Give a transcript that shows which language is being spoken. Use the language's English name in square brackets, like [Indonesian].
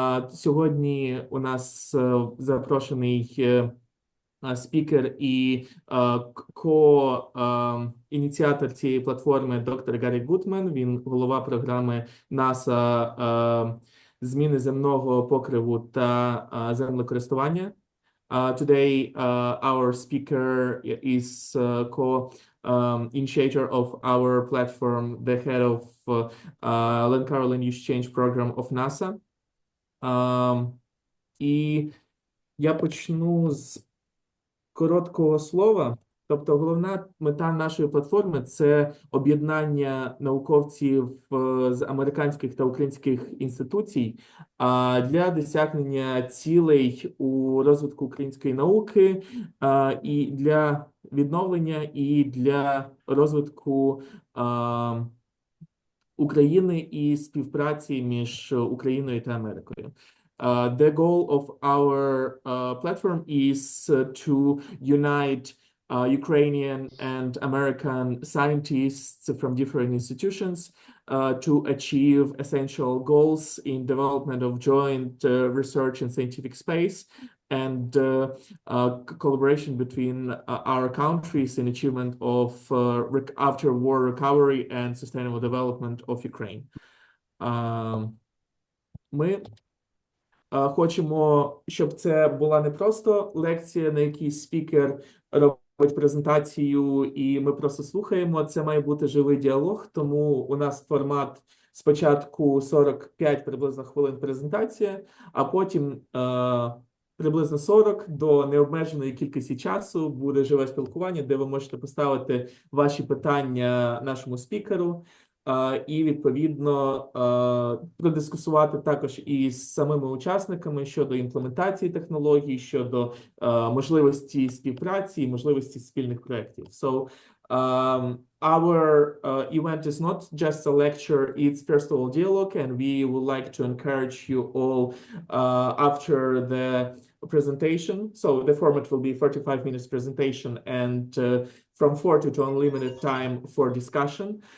[Ukrainian] Сьогодні у нас запрошений спікер і ко-ініціатор цієї платформи доктор Гарик Гутман. Він голова програми НАСА зміни земного покриву та землекористування. [English] Today, our speaker is co-initiator of our platform, the head of Land Caroline Use Change Program of NASA. [Ukrainian] І я почну з короткого слова. Тобто головна мета нашої платформи – це об'єднання науковців з американських та українських інституцій для досягнення цілей у розвитку української науки і для відновлення, і для розвитку України і співпраці між Україною та Америкою. [English] The goal of our platform is to unite Ukrainian and American scientists from different institutions to achieve essential goals in development of joint research in scientific space and collaboration between our countries in achievement of after-war recovery and sustainable development of Ukraine. [Ukrainian] Ми хочемо, щоб це була не просто лекція, на якій спікер робить презентацію і ми просто слухаємо. Це має бути живий діалог, тому у нас формат спочатку 45 приблизно хвилин презентація, а потім приблизно 40 до необмеженої кількості часу буде живе спілкування, де ви можете поставити ваші питання нашому спікеру. І, відповідно, продискусувати також із самими учасниками щодо імплементації технологій, щодо можливості співпраці і можливості спільних проєктів. [English] So, our event is not just a lecture, it's first of all dialogue, and we would like to encourage you all after the presentation. So the format will be 45 minutes presentation and from 40 to unlimited time for discussion.